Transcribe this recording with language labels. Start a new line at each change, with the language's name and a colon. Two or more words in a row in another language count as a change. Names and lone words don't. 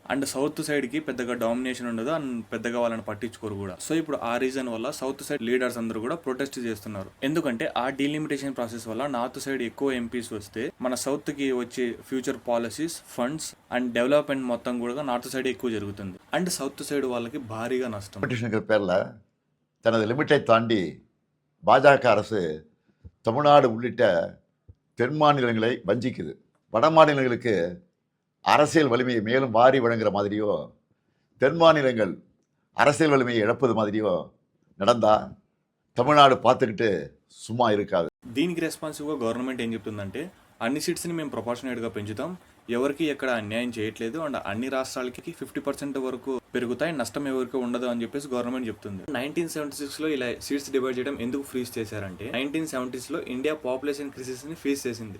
English: and south side
Telugu: కి పెద్దగా డామినేషన్ ఉండదు అండ్ పెద్దగా వాళ్ళని పట్టించుకోరు కూడా. సో ఇప్పుడు ఆ రీజన్ వల్ల
English: south side leaders
Telugu: అందరూ కూడా ప్రొటెస్ట్ చేస్తున్నారు. ఎందుకంటే ఆ
English: delimitation process
Telugu: వల్ల
English: north side
Telugu: ఎక్కువ ఎంపీస్ వస్తే మన సౌత్ కి వచ్చే
English: future policies, funds and development
Telugu: మొత్తం కూడా
English: north side
Telugu: ఎక్కువ జరుగుతుంది.
English: and south side
Telugu: వాళ్ళకి భారీగా నష్టం.
Tamil: பேரில் தனது லிமிட்டை தாண்டி பாஜக அரசு தமிழ்நாடு உள்ளிட்ட தென் மாநிலங்களை வஞ்சிக்குது. வட மாநிலங்களுக்கு அரசியல் வலிமையை மேலும் வாரி வழங்குற மாதிரியோ, தென் மாநிலங்கள் அரசியல் வலிமையை இழப்பது மாதிரியோ நடந்தா தமிழ்நாடு பார்த்துக்கிட்டு சும்மா இருக்காது.
Telugu: దీనికి రెస్పాన్సివ్గా గవర్నమెంట్ ఏం చెప్తుందంటే అన్ని సీట్స్ని మేము ప్రొపోర్షనేట్గా పెంచుతాం, ఎవరికి ఎక్కడ అన్యాయం చేయట్లేదు అండ్ అన్ని రాష్ట్రాలకి 50% వరకు పెరుగుతాయి, నష్టం ఎవరికి ఉండదు అని చెప్పేసి గవర్నమెంట్ చెప్తుంది. 1976 లో ఇలా
English: seats divide
Telugu: చేయడం ఎందుకు ఫ్రీజ్ చేశారంటే 1970s లో
English: India population crisis
Telugu: ని ఫేస్ చేసింది.